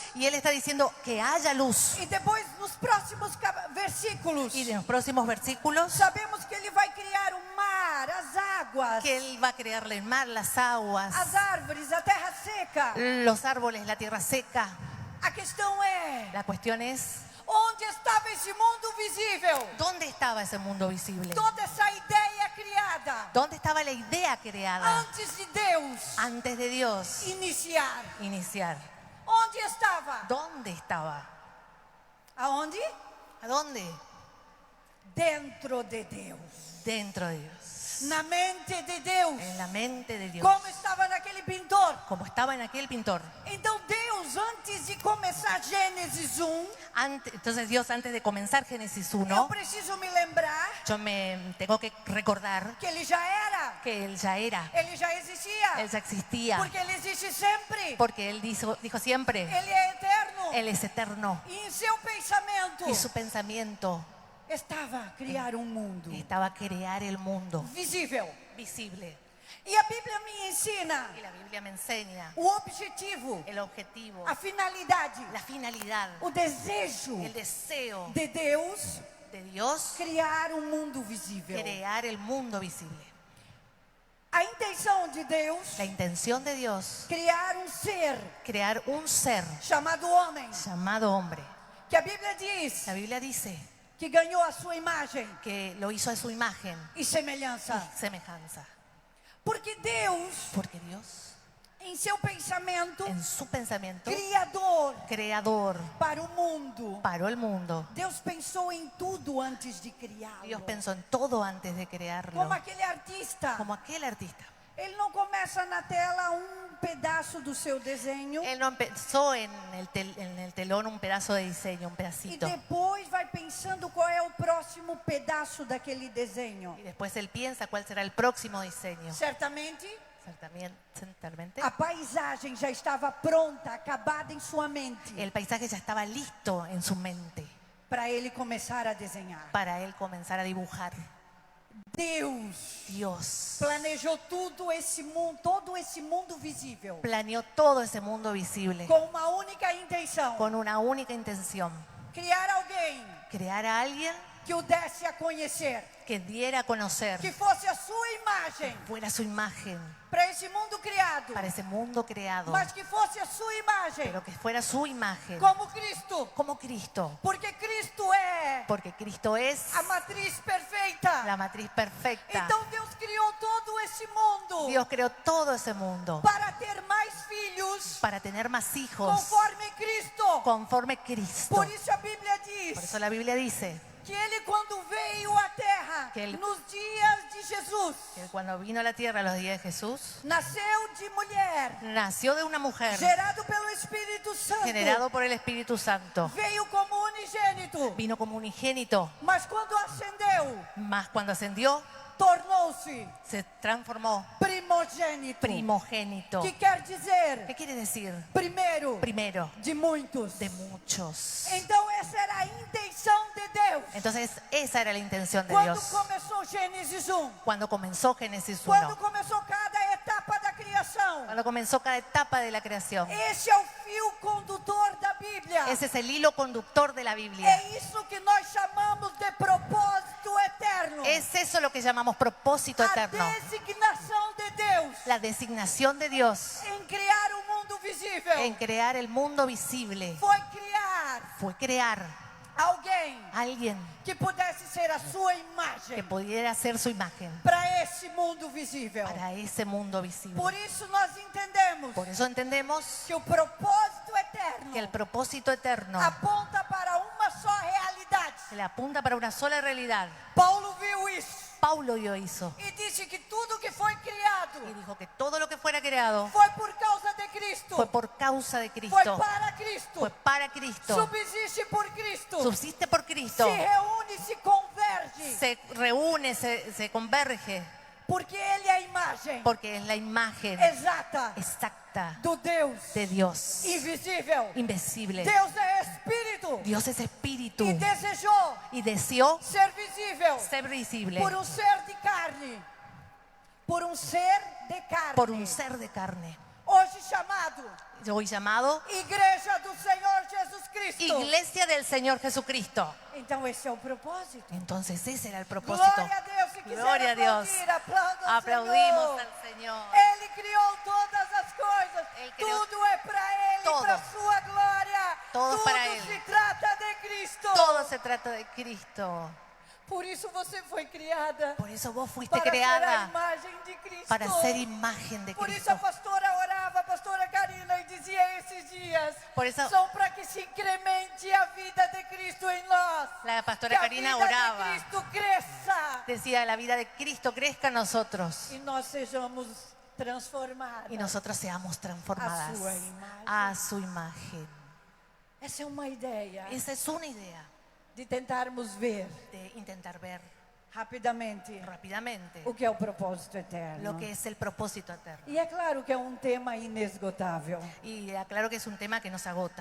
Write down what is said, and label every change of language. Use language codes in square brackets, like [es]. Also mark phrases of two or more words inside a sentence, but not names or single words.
[es] Y Él está diciendo que haya luz. [pt] E depois, nos próximos versículos, [es] Y en los próximos versículos, [pt] sabemos que Ele vai criar o mar, as águas, [es] que Él va a crear el mar, las aguas, [pt] as árvores, a terra seca. [es] los árboles, la tierra seca. [pt] A questão é, [es] La cuestión es, [pt] onde estava esse mundo visível? [es] ¿dónde estaba ese mundo visible? [pt] Toda essa ideia criada [es] ¿Dónde estaba la idea creada [pt] antes de Deus [es] antes de Dios [pt] iniciar. [es] iniciar? [pt] Onde estava? [es] ¿Dónde estaba? [pt] Aonde? [es] ¿A dónde? [pt] Dentro de Deus. [es] Dentro de Dios. [pt] Na mente de Deus. [es] En la mente de Dios. [pt] Como estava naquele pintor. [es] Como estaba en aquel pintor. [pt] Então Deus, antes de começar Gênesis 1, [es] Entonces Dios, antes de comenzar Génesis [pt] eu [es] 1, [pt] preciso me lembrar [es] yo me tengo que recordar [pt] que Ele já era. [es] que Él ya era. [pt] Ele já existia. [es] Él ya existía. [pt] Porque Ele existe sempre. [es] Porque Él dijo siempre, [pt] Ele é eterno. [es] Él es eterno. [pt] E em seu pensamento [es] Y su pensamiento [pt] estava criar um mundo [es] estaba crear el mundo [pt] visível. [es] visible. [pt] E a Bíblia me ensina [es] Y la Biblia me enseña [pt] o objetivo, [es] el objetivo, [pt] a finalidade, [es] la finalidad, [pt] o desejo [es] el deseo [pt] de Deus [es] de Dios, [pt] criar um mundo visível. [es] crear el mundo visible. [pt] A intenção de Deus, [es] La intención de Dios, [pt] criar um ser [es] crear un ser [pt] chamado homem, [es] llamado hombre. [pt] que a Bíblia diz [es] La Biblia dice [pt] que ganhou a sua imagem [es] que lo hizo a su imagen [pt] e semelhança. [es] y semejanza. [pt] Porque Deus, [es] Porque Dios, [pt] em seu pensamento [es] en su pensamiento [pt] criador [es] creador, [pt] para o mundo, [es] paró el mundo. [pt] Deus pensou em tudo antes de criá-lo. [es] Dios pensó en todo antes de crearlo. [pt] Como aquele artista. [es] Como aquel artista. [pt] Ele não começa na tela um pedaço do seu desenho [es] Él no empezó en el telón un pedazo de diseño, un [pt] e [es] pedacito. [pt] depois vai pensando qual é o próximo pedaço daquele desenho. [es] Y después él piensa cuál será el próximo diseño. [pt] Certamente, Certamente. a paisagem já estava pronta, acabada em sua mente, [es] El paisaje ya estaba listo en su mente [pt] para ele começar a desenhar. [es] para él comenzar a dibujar. [pt] Deus [es] Dios [pt] planejou tudo esse mundo, todo esse mundo visível, [es] planeó todo ese mundo visible [pt] com uma única intenção: [es] con una única intención: [pt] criar alguém [es] crear a alguien [pt] que o desse a conhecer, [es] que diera a conocer, [pt] que fosse a sua imagem [es] fuera su imagen [pt] para esse mundo criado, [es] para ese mundo creado, [pt] mas que fosse a sua imagem [es] pero que fuera su imagen [pt] como Cristo, [es] como Cristo, [pt] porque Cristo é [es] porque Cristo es [pt] a matriz perfeita. [es] la matriz perfecta. [pt] Então Deus criou todo esse mundo [es] Dios creó todo ese mundo [pt] para ter mais filhos [es] para tener más hijos [pt] conforme Cristo. [es] conforme Cristo. [pt] Por isso a Bíblia [es] Por [pt] diz [es] eso la Biblia dice [pt] que ele, quando veio à terra, Que ele- nos dias de Jesus, [es] que cuando vino a la tierra los días de Jesús, [pt] nasceu de mulher, [es] nació de una mujer, [pt] gerado pelo Espírito Santo, [es] generado por el Espíritu Santo, [pt] veio como unigênito, [es] vino como unigénito, [pt] mas quando ascendeu, [es] más cuando ascendió [pt] tornou-se [es] se transformó [pt] primogênito, [es] primogénito. [pt] que quer dizer [es] ¿Qué quiere decir? [pt] primeiro [es] Primero [pt] de muitos. [es] de muchos. [pt] Então essa era a intenção de Deus. [es] Entonces esa era la intención de [pt] Quando [es] Dios. [pt] começou Gênesis 1, [es] Cuando comenzó Génesis 1, [pt] quando começou cada etapa da criação, [es] cuando comenzó cada etapa de la creación. [pt] esse é o fio condutor da Bíblia. [es] Ese es el hilo conductor de la Biblia. [pt] É isso que nós chamamos de propósito eterno. [es] Es eso lo que llamamos propósito [pt] A [es] eterno. [pt] designação de Deus [es] La designación de Dios [pt] em criar o mundo visível [es] en crear el mundo visible [pt] foi criar [es] fue crear [pt] alguém [es] a alguien [pt] que pudesse ser a sua [es] que [pt] imagem [es] pudiera hacer su imagen [pt] para esse mundo visível. [es] para ese mundo visible. [pt] Por isso nós entendemos [es] Por eso entendemos [pt] que o propósito eterno [es] que el propósito eterno [pt] aponta para uma só realidade. [es] le apunta para una sola realidad. [pt] Paulo viu isso [es] Paulo lo hizo [pt] e disse que tudo que foi criado [es] y dijo que todo lo que fuera creado [pt] foi por causa de Cristo, [es] fue por causa de [pt] foi [es] Cristo, [pt] para Cristo, [es] fue para Cristo, [pt] subsiste por Cristo, [es] subsiste por Cristo, [pt] se reúne, se converge, [es] se reúne, se converge, [pt] porque Ele é a imagem [es] porque es la imagen [pt] exata [es] exacta [pt] do Deus [es] de Dios [pt] invisível. [es] invisible. [pt] Deus é Espírito [es] Dios es espíritu [pt] e desejou [es] y deseó [pt] ser visível [es] ser visible [pt] por um ser de carne, por um ser de carne, [es] por un ser de carne. [pt] hoje chamado [es] Hoy llamado [pt] Igreja do Senhor [es] iglesia del Señor Jesucristo. [pt] Então esse é o propósito. [es] Entonces ese era el propósito. [pt] Glória a Deus, se quiser [es] Gloria a Dios. [pt] aplaudir, aplauda ao [es] Aplaudimos [pt] Senhor. [es] al Señor. [pt] Ele criou todas as coisas. Ele criou Tudo é para Ele, [es] todo. [pt] para sua glória. [es] Todo [pt] Tudo para Ele. [es] se trata de Cristo. Todo se trata de Cristo. [pt] Por isso você foi criada. [es] Por eso vos fuiste [pt] Para ser a [es] creada [pt] imagem de Cristo. [es] para ser imagen de [pt] Por isso a [es] Cristo. [pt] pastora orava, a pastora Karina, e dizia esses dias: [es] Por eso- [pt] são para que se incremente a vida de Cristo em nós. [es] La pastora [pt] que [es] Karina [pt] a vida [es] oraba. [pt] de Cristo cresça [es] Decía, la vida de Cristo crezca en nosotros [pt] e nós sejamos transformados. [es] y nosotros seamos transformadas A su imagen. a su imagen. [pt] Essa é uma ideia [es] Esa es una idea [pt] de tentarmos ver [es] de intentar ver [pt] rapidamente [es] rápidamente [pt] o que é o propósito eterno. [es] lo que es el propósito eterno. [pt] E é claro que é um tema inesgotável. [es] Y aclaro que es un tema que nos agota.